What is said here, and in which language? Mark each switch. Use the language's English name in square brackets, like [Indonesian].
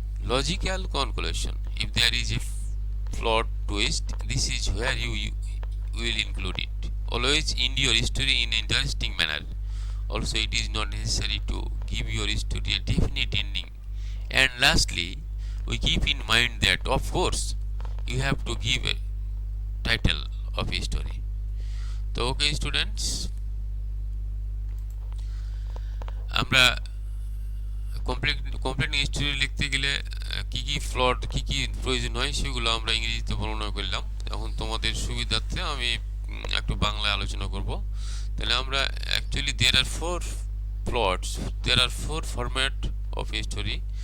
[English] Logical conclusion. If there is a plot twist, this is where you will include it. Always end your story in an interesting manner. Also, it is not necessary to give your story a definite ending. And lastly, we keep in mind that of course you have to give a title of a story. So okay students, [Bangla] আমরা complete story লিখতে গেলে কি কি plot কি কি প্রয়োজন হয় সেগুলো আমরা ইংরেজিতে বর্ণনা করলাম। এখন তোমাদের সুবিধার্থে আমি একটু বাংলায় আলোচনা করব। তাহলে আমরা actually [English] there are 4 plots, there are 4 format of a story.